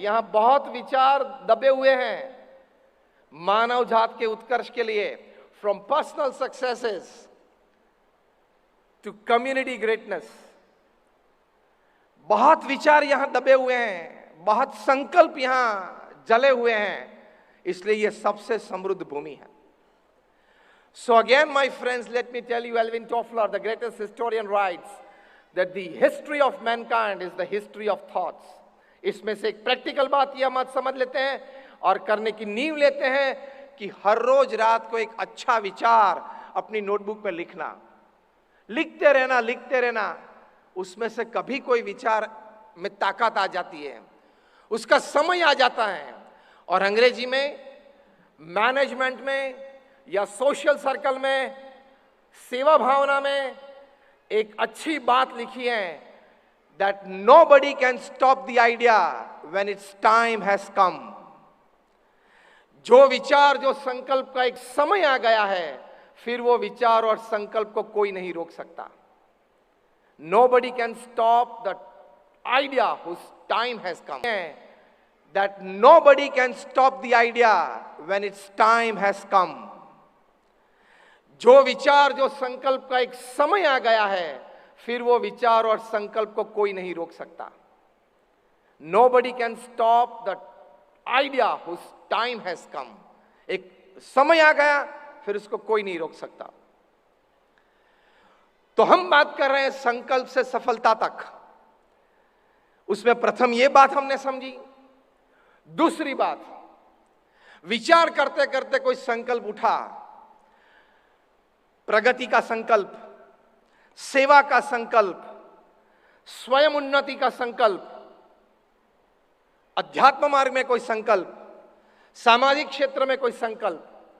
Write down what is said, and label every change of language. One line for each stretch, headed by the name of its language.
Hindi: यहां बहुत विचार दबे हुए हैं मानव जात के उत्कर्ष के लिए,
English: From personal successes to community greatness.
Hindi: बहुत विचार यहां दबे हुए हैं, बहुत संकल्प यहां जले हुए हैं, इसलिए यह सबसे समृद्ध भूमि है।
English: So again, my friends, let me tell you, Alvin Toffler, the greatest historian, writes that the history of mankind is the history of thoughts.
Hindi: इसमें से एक प्रैक्टिकल बात यह हम आज समझ लेते हैं और करने की नींव लेते हैं कि हर रोज रात को एक अच्छा विचार अपनी नोटबुक में लिखना, लिखते रहना, लिखते रहना। उसमें से कभी कोई विचार में ताकत आ जाती है, उसका समय आ जाता है। और अंग्रेजी में मैनेजमेंट में या सोशल सर्कल में, सेवा भावना में एक अच्छी बात लिखी है,
English: That nobody can stop the idea when its time has come.
Hindi: जो विचार, जो संकल्प का एक समय आ गया है, फिर वो विचार और संकल्प को कोई नहीं रोक सकता।
English: Nobody can stop the idea whose time has come, that nobody can stop the idea when its time has come.
Hindi: जो विचार, जो संकल्प का एक समय आ गया है, फिर वो विचार और संकल्प को कोई नहीं रोक सकता।
English: Nobody can stop the idea whose time has come.
Hindi: एक समय आ गया, फिर उसको कोई नहीं रोक सकता। तो हम बात कर रहे हैं संकल्प से सफलता तक। उसमें प्रथम ये बात हमने समझी। दूसरी बात, विचार करते करते कोई संकल्प उठा, प्रगति का संकल्प, सेवा का संकल्प, स्वयं उन्नति का संकल्प, अध्यात्म मार्ग में कोई संकल्प, सामाजिक क्षेत्र में कोई संकल्प।